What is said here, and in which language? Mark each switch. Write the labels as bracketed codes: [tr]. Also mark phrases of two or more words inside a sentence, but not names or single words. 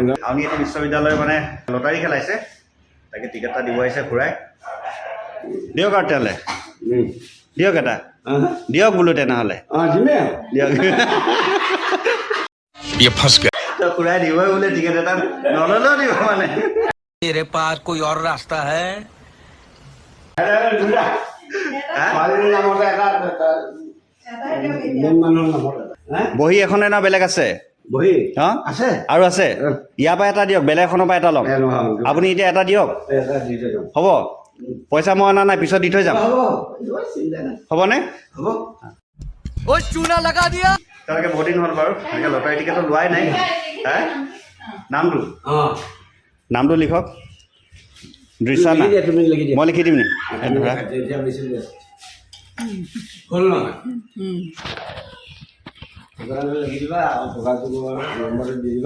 [as] আউনীআটী বিশ্ববিদ্যালয় মানে লটাৰী খেলাইছে, তাকে টিকেট এটা দিব আহিছে খুৰাই। দিয়ক আৰু তেতিয়াহ'লে, দিয়ক এটা, দিয়ক বোলো তেনেহ'লে, দিয়ক। খুৰাই দিবই বোলে টিকেট এটা, নল'লেও দিব মানে। [hi] मेरे पास कोई और रास्ता है? [as] বহী এখনে না বেলেগ আছে? বহি অঁ আছে আৰু আছে। ইয়াৰ পৰা এটা দিয়ক, বেলেগ এখনৰ পৰা এটা ল'ম। আপুনি এতিয়া এটা দিয়ক, হ'ব? পইচা মই অনা নাই, পিছত দি থৈ যাম। হ'বনে? হ'ব। [hi] चूना लगा दिया। [as] তেওঁলোকে বহুত দিন হ'ল বাৰু, এনেকৈ লটাৰী টিকেটটো লোৱাই নাই। নামটো নামটো লিখক। দৃশ্যনা, মই লিখি দিম নি? হ'ল নহয়? লিখি দিবা, নম্বৰটো দি দিবা।